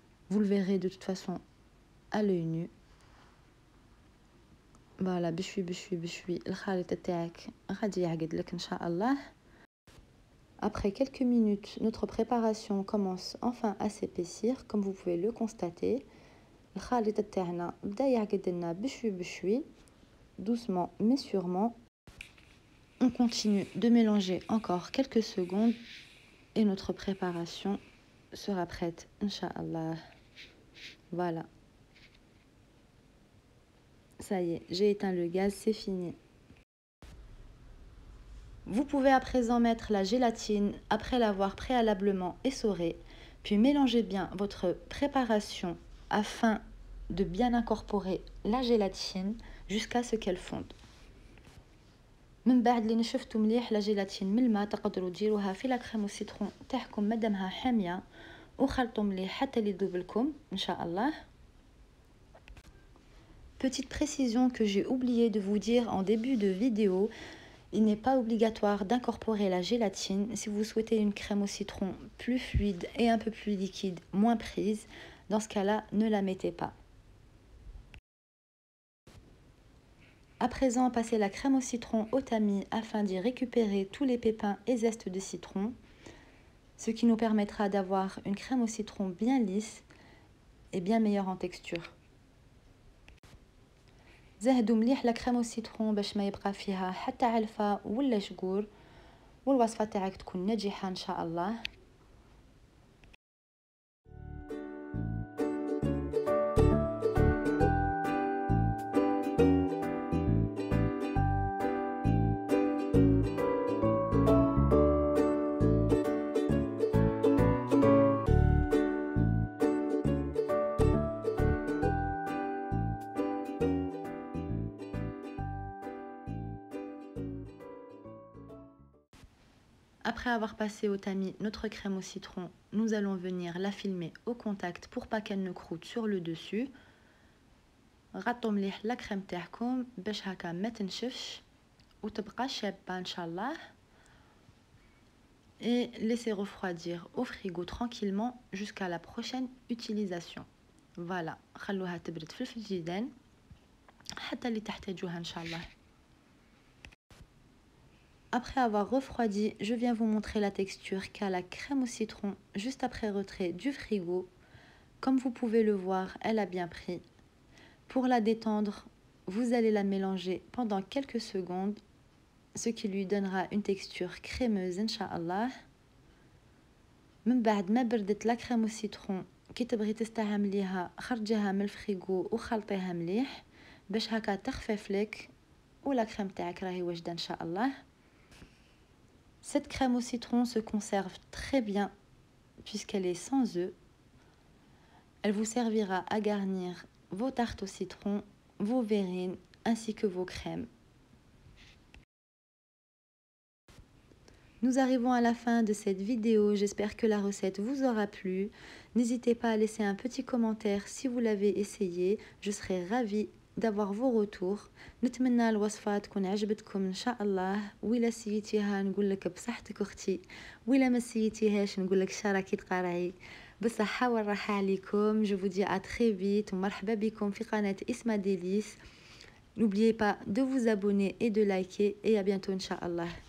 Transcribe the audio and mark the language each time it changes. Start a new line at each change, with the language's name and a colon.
French: Vous le verrez de toute façon à l'œil nu.
Arabic: Voilà, بشوي بشوي بشوي الخليط تاعك غادي يعقد لك ان شاء الله.
French: Après quelques minutes, notre préparation commence enfin à s'épaissir, comme vous pouvez le constater.
Arabic: الخليط تاعنا بدا يعقد لنا بشوي بشوي,
French: doucement mais sûrement. On continue de mélanger encore quelques secondes et notre préparation sera prête, Inch'Allah. Voilà. Ça y est, j'ai éteint le gaz, c'est fini. Vous pouvez à présent mettre la gélatine après l'avoir préalablement essorée, puis mélangez bien votre préparation afin de bien incorporer la gélatine jusqu'à ce qu'elle fonde.
Arabic: من بعد اللي نشفتوا مليح لا جيلاتين من الماء تقدروا ديروها في لا كريم والسيترون تاعكم مادامها حاميه وخلطوا مليح حتى اللي يذوب لكم ان شاء الله.
French: Petite précision que j'ai oublié de vous dire en début de vidéo, il n'est pas obligatoire d'incorporer la gélatine si vous souhaitez une crème au citron plus fluide et un peu plus liquide, moins prise. Dans ce cas-là, ne la mettez pas. À présent, passez la crème au citron au tamis afin d'y récupérer tous les pépins et zestes de citron, ce qui nous permettra d'avoir une crème au citron bien lisse et bien meilleure en texture.
Arabic: زهدوا مليح لا كريم والسيترون باش ما يبقى فيها حتى علفة ولا شقور والوصفة تاعك تكون ناجحة ان شاء الله.
French: Après avoir passé au tamis notre crème au citron, nous allons venir la filmer au contact pour pas qu'elle ne croûte sur le dessus.
Arabic: غطوا مليح la crème تاعكم باش هكا ما تنشفش وتبقى شابة ان شاء الله.
French: Et laissez refroidir au frigo tranquillement jusqu'à la prochaine utilisation.
Arabic: Voilà, خلوها تبرد في الفريجيدان حتى اللي تحتاجوها ان شاء الله.
French: Après avoir refroidi, je viens vous montrer la texture qu'a la crème au citron juste après retrait du frigo. Comme vous pouvez le voir, elle a bien pris. Pour la détendre, vous allez la mélanger pendant quelques secondes, ce qui lui donnera une texture crémeuse, Inch'Allah.
Arabic: من بعد ما بردت la crème au citron, كي تبغي تستعمليها خرجيها من الفريغو وخلطيها مليح باش هكا تخفف لك ولا كريم تاعك راهي واجده ان شاء الله.
French: Cette crème au citron se conserve très bien puisqu'elle est sans œufs. Elle vous servira à garnir vos tartes au citron, vos verrines ainsi que vos crèmes. Nous arrivons à la fin de cette vidéo, j'espère que la recette vous aura plu. N'hésitez pas à laisser un petit commentaire si vous l'avez essayé, je serai ravie d'avoir vos retours.
Arabic: نتمنى الوصفة تكون عجبتكم ان شاء الله. وإلا سيتيها نقول لك بصحتك اختي، وإلا ما سيتيهاش نقول لك شراكي تقراي بالصحة والراحة عليكم.
French: Je vous dis à très vite
Arabic: ومرحبا بكم في قناة اسما ديليس.
French: N'oubliez pas de vous abonner et de liker et à bientôt
Arabic: ان شاء الله.